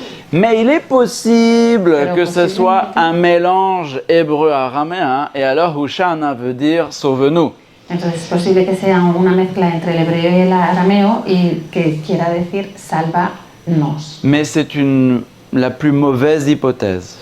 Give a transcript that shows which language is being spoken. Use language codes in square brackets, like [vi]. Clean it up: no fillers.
[fr] Mais il est possible que ce soit un mélange hébreu-araméen, et alors Hushana veut dire sauve-nous. [es] Entonces es posible que sea una mezcla entre el hebreo y el arameo y que quiera decir sálvanos. [fr] Mais c'est la plus mauvaise hypothèse.